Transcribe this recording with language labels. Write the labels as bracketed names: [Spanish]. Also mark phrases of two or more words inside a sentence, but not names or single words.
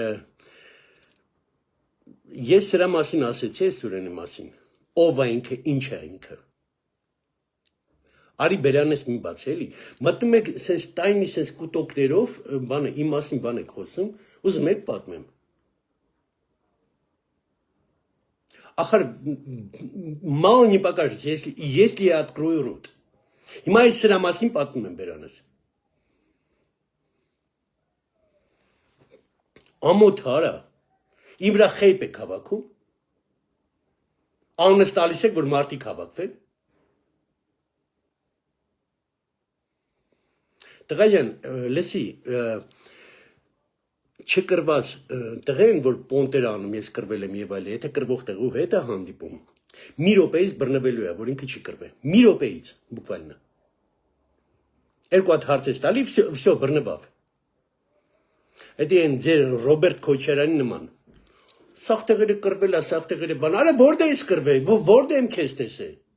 [Armenian] ես սրա մասին ասեցի Սուրենի մասին, ով է ինքը, ինչ է ինքը։ Արի բերանես մի բաց էլի, մտնում եք սենց տայնի սենց կուտոկներով, բանը, իմ մասին բան եք խոսում, ուզում եք պատմեմ։ Ախար, [Russian] мало не покажется, если я открою рот։ [Armenian] Հիմա ես սրա մասին պատմում եմ բերանես։ Ամոթ արա, իմ վրա խեյպ եք հավաքում, անունս տալիս եք, որ մարդիկ հավաքվեն։ Տղա ջան, լսի, չկրված տղեն, որ պոնտեր անում, ես կրվել եմ եւ այլ, եթե կրվող տղու հետ է հանդիպում, մի րոպեից բռնվելու է, որ ինքը չի կրվե։ Մի րոպեից, բուկվալնա։ Երկու հատ հարց ես տալի, всё, բռնվավ։ Էդի են ձեր Ռոբերտ Քոչարյանի նման։ Սաղ տեղերը կրվել է, սաղ տեղերը բան, արա որտե ես կրվել, որտե եմ քեզ տեսել։